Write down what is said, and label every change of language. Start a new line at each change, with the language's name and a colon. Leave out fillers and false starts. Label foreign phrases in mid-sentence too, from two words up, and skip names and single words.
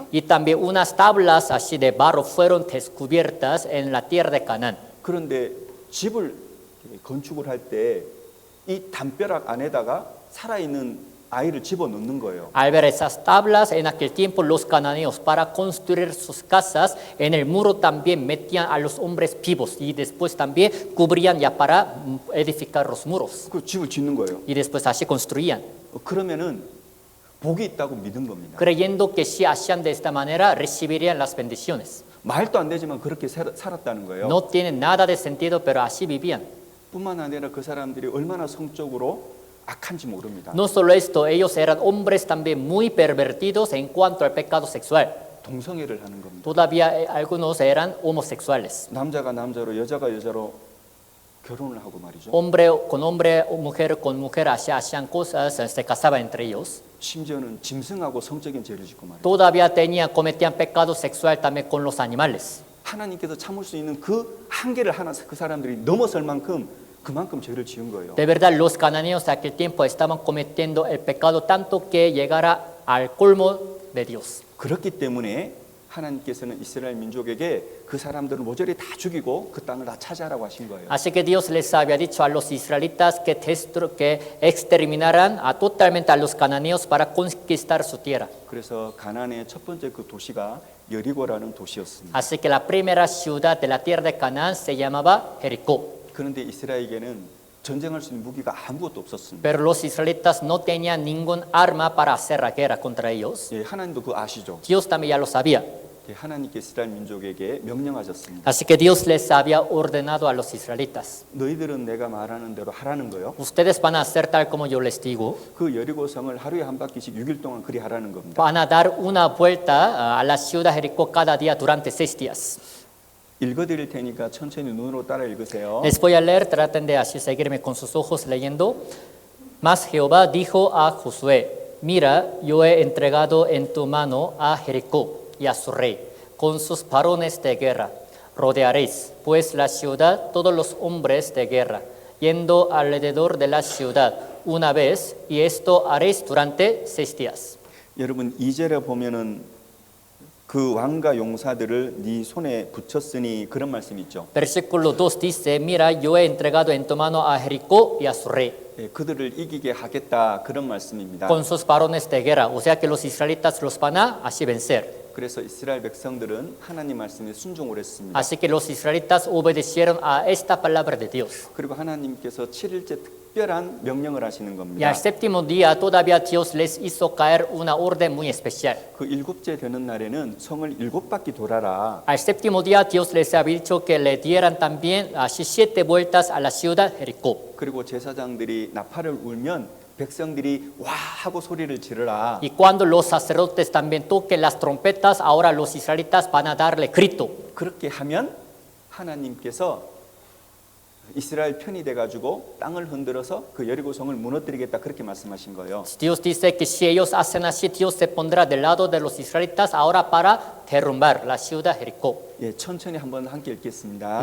Spanish: Y también unas tablas así de barro fueron descubiertas en la tierra de Canaán.
Korean: 그런데 집을 건축을 할 때 이 담벼락 안에다가 살아있는 아이를 집어넣는 거예요.
Spanish: Al ver esas tablas, en aquel tiempo los cananeos para construir sus casas, en el muro también metían a los hombres vivos y después también cubrían ya para edificar los muros.
Korean: 그 집을 짓는 거예요.
Spanish: Y después así construían,
Korean: 그러면은 복이 있다고 믿은 겁니다.
Spanish: creyendo que si hacían de esta manera recibirían las bendiciones.
Korean: 말도 안 되지만 그렇게 살았다는 거예요.
Spanish: No tiene nada de sentido, pero así vivían.
Korean: 뿐만 아니라 그 사람들이 얼마나 성적으로 악한지 모릅니다.
Spanish: No solo esto, ellos eran hombres también muy pervertidos en cuanto al pecado sexual.
Korean: 동성애를 하는 겁니다.
Spanish: Todavía algunos eran homosexuales.
Korean: 남자가 남자로 여자가 여자로 결혼을 하고 말이죠.
Spanish: Hombre o mujer con mujer hacían cosas, se casaban entre ellos.
Korean: 심지어는 짐승하고 성적인 죄를 짓고 말이죠.
Spanish: Todavía cometían pecado sexual también con los animales.
Korean: 하나님께서 참을 수 있는 그 한계를 그 사람들이 넘어설 만큼 그만큼 죄를 지은 거예요.
Spanish: De verdad, los cananeos de aquel tiempo estaban cometiendo el pecado tanto que llegara al colmo de Dios.
Korean: 그렇기 때문에 하나님께서는 이스라엘 민족에게 그 사람들을 모조리 다 죽이고 그 땅을 다 차지하라고 하신 거예요.
Spanish: Así que Dios les había dicho a los israelitas que exterminaran totalmente a los cananeos para conquistar su tierra.
Korean: 그래서 가나안의 첫 번째 그 도시가 여리고라는 도시였습니다.
Spanish: Así que la primera ciudad de la tierra de Canaán se llamaba Jericó.
Korean: 그런데 이스라엘에게는 전쟁할 수 있는 무기가 아무것도 없었습니다.
Spanish: Pero los israelitas no tenían ningún arma para hacer la guerra contra ellos.
Korean: 예, 하나님도 그거 아시죠?
Spanish: Dios también ya lo sabía.
Korean: 예, 하나님께 이스라엘 민족에게 명령하셨습니다.
Spanish: Así que Dios les había ordenado a los israelitas.
Korean: 너희들은 내가 말하는 대로 하라는 거요.
Spanish: Ustedes van a hacer tal como yo les digo.
Korean: 그 여리고 성을 하루에 한 바퀴씩 6일 동안 그리 하라는 겁니다.
Spanish: Van a dar una vuelta a la ciudad de Jericó cada día durante 6 días.
Korean: 읽어드릴 테니까 천천히 눈으로 따라 읽으세요.
Spanish: Les voy a leer, traten de así seguirme con sus ojos leyendo. Mas Jehová dijo a Josué: Mira, yo he entregado en tu mano a Jericó y a su rey, con sus varones de guerra. Rodearéis, pues, la ciudad, todos los hombres de guerra, yendo alrededor de la ciudad una vez, y esto haréis durante 6 días.
Korean: 여러분 2절에 보면은 그 왕과 용사들을 네 손에 붙였으니 그런 말씀이 있죠.
Spanish: Versículo 2 dice: Mira, yo he entregado en tu mano a Jericó y a su rey,
Korean: 예, 그들을 이기게 하겠다 그런 말씀입니다.
Spanish: con sus varones de guerra. O sea que los israelitas los van a así vencer.
Korean: 그래서 이스라엘 백성들은 하나님 말씀에 순종을 했습니다.
Spanish: Así que los israelitas obedecieron a esta palabra de Dios.
Korean: 그리고 하나님께서 7일째 특별한 명령을 하시는
Spanish: Y
Korean: 겁니다.
Spanish: al séptimo día todavía Dios les hizo caer una orden muy especial.
Korean: 그 일곱째 되는 날에는 성을 7바퀴 돌아라.
Spanish: Al séptimo día Dios les había dicho que le dieran también así 7 vueltas a la ciudad Jericó.
Korean: 그리고 제사장들이 나팔을 울면 백성들이 와 하고 소리를 지르라.
Spanish: Y cuando los sacerdotes también toquen las trompetas, ahora los israelitas van a darle grito.
Korean: 그렇게 하면 하나님께서 이스라엘 편이 돼가지고 땅을 흔들어서 그 여리고성을 무너뜨리겠다 그렇게 말씀하신 거예요.
Spanish: Dios dice que si ellos hacen así, Dios se pondrá del lado de los israelitas ahora para derrumbar la ciudad Jericó.
Korean: 예, 천천히 한번 함께 읽겠습니다.